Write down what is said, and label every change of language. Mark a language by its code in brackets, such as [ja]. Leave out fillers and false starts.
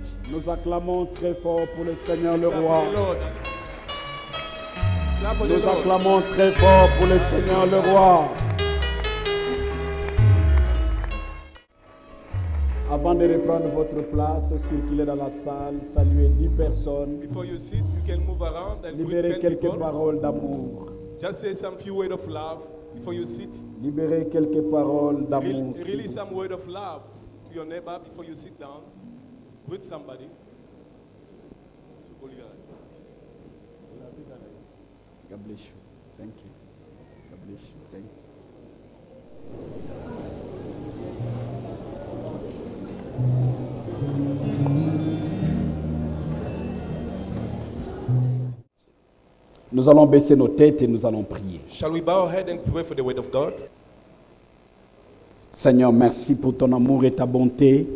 [fr] Nous acclamons très fort pour le Seigneur le Roi. Nous acclamons très fort pour le Seigneur le Roi. Avant de reprendre votre place, circuler dans la salle, saluer 10 personnes. [en] Before you sit, you can move around and [fr] Libérer [en] greet 10 [fr] quelques [en] people. [fr] paroles d'amour. [en] Just say some few words of love before you sit. [fr] Libérer quelques paroles d'amour. [en] Release some word of love to your neighbor before you sit down. Greet somebody. God bless you. Thank you. God bless you. Thanks. [fr] Nous allons baisser nos têtes et nous allons prier. [en] Shall we bow our head and pray for the word of God? [fr] Seigneur, merci pour ton amour et ta bonté.